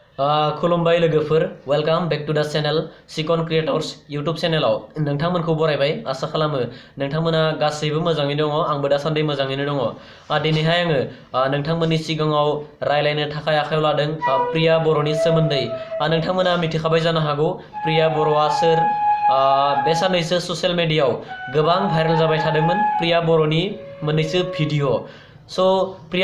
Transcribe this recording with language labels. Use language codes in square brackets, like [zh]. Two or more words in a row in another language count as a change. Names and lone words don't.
[brx] खुलुमबाय लोगोफोर [en] welcome back to the channel [brx] सिकन क्रिएटर्स यूट्यूब चैनलाव नोंथांमोनखौ बरायबाय आसा खालामो नोंथांमोना गासैबो मोजाङैनो दङ आंबो दासान्दि मोजाङैनो दङ दिनैहाय आङो नोंथांमोननि सिगाङाव रायलायनो थाखाय आखायाव लादों प्रिया बर'नि सोमोन्दै नोंथांमोना मिथिखाबाय जानो हागौ प्रिया बर'आ सोर बे साननैसो [en] social media [brx] गोबां भाइरेल जाबाय थादोंमोन प्रिया बर'नि मोननैसो भिडिअ स' प्रिया